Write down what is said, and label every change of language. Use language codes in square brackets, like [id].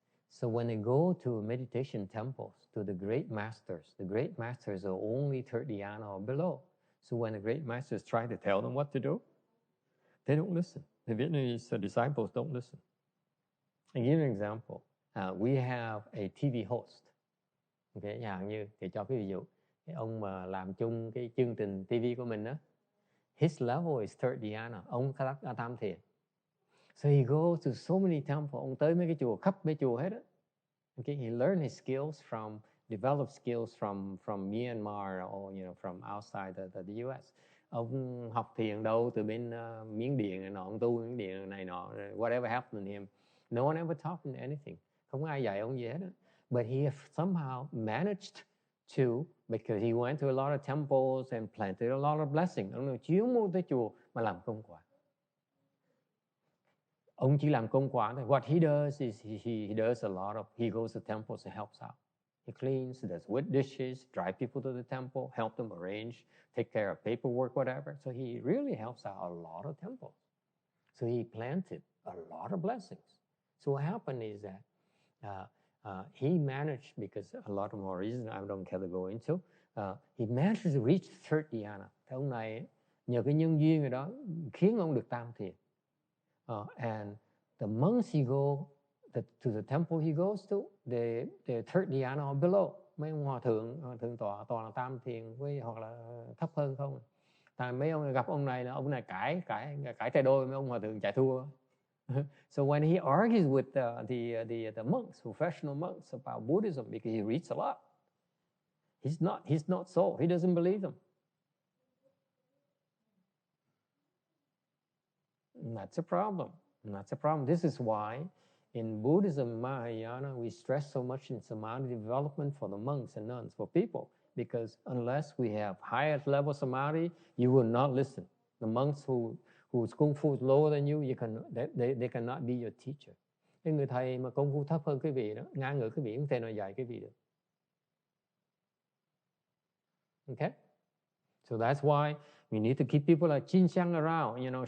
[en] So when they go to meditation temples, to the great masters are only third dhyana or below. So when the great masters try to tell them what to do, they don't listen. The Vietnamese disciples don't listen. I'll give you an example. We have a TV host. [vi] Okay, chẳng như thì cho cái ví dụ, cái ông mà làm chung cái chương trình TV của mình đó, [en] his level is third dhyana. [vi] Ông đã tam thiền. [en] So he goes to so many temples. [vi] Ông tới mấy cái chùa, khắp mấy chùa hết á. [en] Okay, he learned his skills developed skills from Myanmar or from outside the US. [vi] Ông học thiền đâu từ bên Miến Điện này nọ, ông tu Miến Điện này nọ, [en] whatever happened to him. No one ever taught him anything. [vi] Không ai dạy ông gì hết đó. [en] But he somehow managed to, because he went to a lot of temples and planted a lot of blessings. [vi] Ông chuyên môn tới chùa mà làm công quả. Ông chỉ làm công quả thôi. [en] What he does is he does a lot of, he goes to temples and helps out. He cleans, does wet dishes, drive people to the temple, help them arrange, take care of paperwork, whatever. So he really helps out a lot of temples. So he planted a lot of blessings. So what happened is that he managed, because a lot of more reasons I don't care to go into, he managed to reach third dhyana. [vi] Thì ông này nhờ cái nhân duyên rồi đó khiến ông được tam thiền. [en] And the monks he go to the temple he goes to, the third dhyana or below. [vi] Mấy ông hòa thượng tọa toàn là tam thiền với hoặc là thấp hơn không. Tại mấy ông gặp ông này là ông này cãi tay đôi, mấy ông hòa thượng chạy thua. [en] So when he argues with the monks, professional monks about Buddhism, because he reads a lot, he's not so, he doesn't believe them. That's a problem. This is why in Buddhism, Mahayana, we stress so much in samadhi development for the monks and nuns, for people, because unless we have higher level samadhi, you will not listen. The monks whose kung fu is lower than you, they cannot be your teacher. [vi] Cái người thầy mà công phu thấp hơn quý vị đó, ngang ngửa quý vị, không thể nào dạy quý vị được. [en] Okay? So that's why we need to keep people like Chin Chang around.